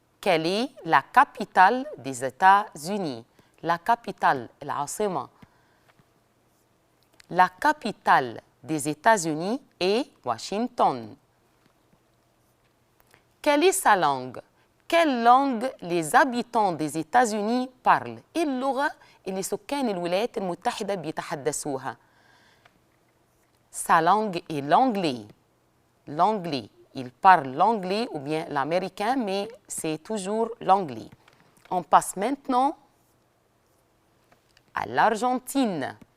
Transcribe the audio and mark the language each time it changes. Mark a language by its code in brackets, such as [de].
[fr] Quelle est la capitale des États-Unis? La capitale, العاصمة. La capitale des États-Unis est Washington. Quelle est sa langue? Quelle langue les habitants des États-Unis parlent? [ar] إيه اللغة اللي سكان الولايات المتحدة بيتحدثوها؟ [fr] Sa langue est l'anglais. Il parle l'anglais ou bien l'américain, mais c'est toujours l'anglais. On passe maintenant à l'Argentine.